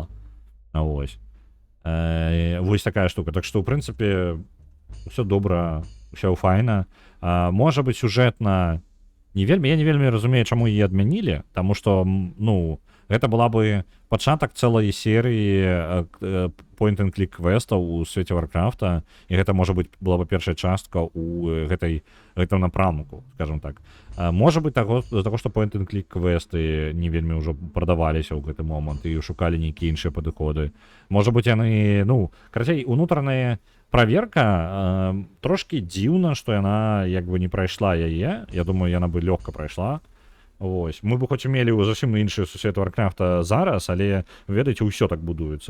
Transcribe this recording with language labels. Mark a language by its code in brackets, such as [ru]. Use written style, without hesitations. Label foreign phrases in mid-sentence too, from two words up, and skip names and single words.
[be] Вось. Вось такая штука. Так што, ў прынцыпе, ўсё добра, ўсё файна. Можа быць, сюжэтна я не вельмі разумею, чаму яе адмянілі, таму што, ну, гэта была бы пачатак цэлай серыі [en] point-and-click [be] квестаў у свеце Варкрафта, і гэта, можа быць, была бы першая частка ў гэтым напрамку, скажем так. Можа быць, з-за таго, што [en] point-and-click [be] квесты не вельмі ўжо прадаваліся ў гэты момант і шукалі нейкія іншыя падыходы. Можа быць, яны, ну, карацей, унутраная праверка, трошки дзіўна, што яна як бы не прайшла яе. Я думаю, яна бы лёгка прайшла. Вось. Мы бы хоць і мелі зусім іншы сусвет Варкрафта зараз, але, ведаеце, ўсё так будуецца.